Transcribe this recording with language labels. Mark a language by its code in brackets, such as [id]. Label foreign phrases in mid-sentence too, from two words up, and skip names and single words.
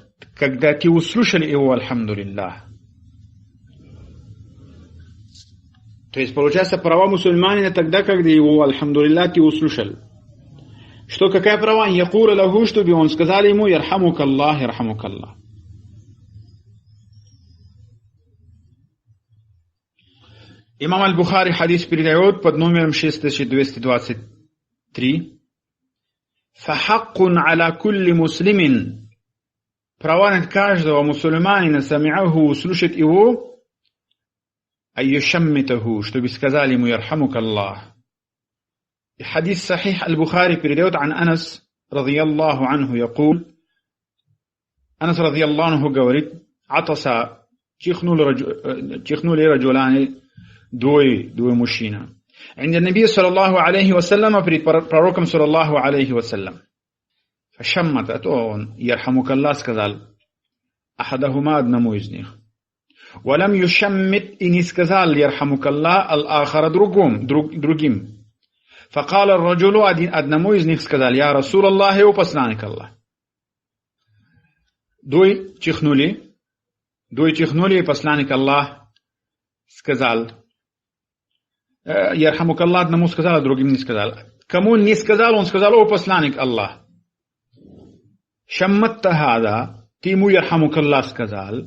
[ru] Когда ты услышали его альхамдулилля. То есть, получается, права мусульманина тогда, когда его альхамдулилля ты услышал. Что, какая права? [ar] يقول له, [ru] чтобы он сказал ему [ar] يرحمك الله، يرحمك الله. [ru] Имам Аль-Бухари хадис передает под номером 6223. [ar] «فحق على كل مسلم». [ru] Права над каждого мусульманина, самиаху, услышать его, айюшаммитаху, чтобы сказали ему ярхамукаллах. И хадис сахих Аль-Бухари передает عن Анас, [ar] رضي الله عنه, [ru] якул. Анас, [ar] رضي الله عنه, [ru] говорит, атаса, чихнули раджуляни, двое мужчина. [ar] عند النبي صلى الله عليه وسلم [ru] перед пророком [ar] صلى الله عليه وسلم. فشمت, [ru] это он, ярхамукаллах, сказал, ахадахума, одному из них. [ar] ولم يشمت, [ru] и не сказал ярхамукаллах аль-ахара, другим. [ar] فقال الرجل, [ru] одному из них сказал, [ar] يا رسول الله, [ru] о посланник Аллах. Двое чихнули, и посланник Аллах сказал, ярхамукаллах, одному сказал, а другим не сказал. Кому не сказал, он сказал, о посланник Аллах. [ar] شمّتّ هذا, [ru] ты ему ярхамукаллах сказал.